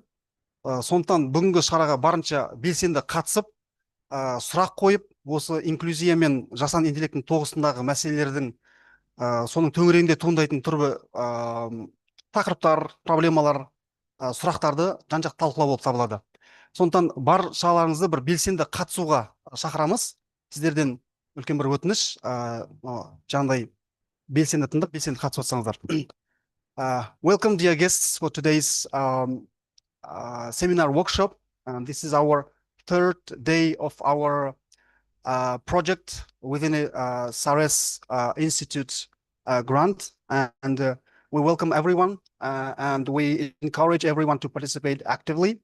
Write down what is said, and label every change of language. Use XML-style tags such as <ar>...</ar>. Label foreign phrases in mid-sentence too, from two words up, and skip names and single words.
<kk>Сондықтан бүгінгі шараға барынша белсенді қатысып, сұрақ қойып, осы инклюзия мен жасанды интеллекттің тоғысындағы мәселелердің соның төңірегінде туындайтын түрбі тақырыптар, проблемалар, сұрақтарды жан-жақты талқылау болып табылады. Сондықтан баршаларыңызды бір белсенді қатысуға шақырамыз. Сіздерден үлкен бір өтініш, жаңағыдай белсенді тыңдап, белсенді қатысып отырсаңыздар.</kk> <en>Welcome, dear guests, for today's seminar workshop. This is our third day of our project within a SARES Institute grant, and we welcome everyone and we encourage everyone to participate actively.</en>